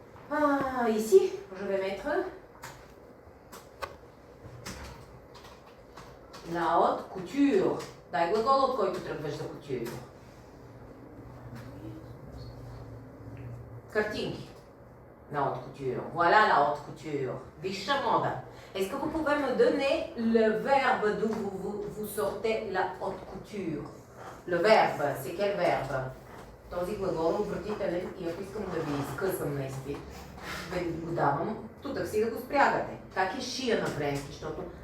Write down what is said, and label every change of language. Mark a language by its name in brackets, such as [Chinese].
[French] Ah, ici, je vais mettre la haute couture. [Bulgarian] Дай глагол, от който тръгваш за couture. Картинки. [French] La haute couture. Voilà la haute couture. [Bulgarian] Висша мода. [French] Est-ce que vous pouvez me donner le verbe d'où vous sortez la haute couture? Le verbe, c'est quel verbe? [Bulgarian] Този глагол обратителен и ако искам да ви изкъсам на изпит, да ви го давам, тутък си да го спрягате. Как е шия на френски, защото...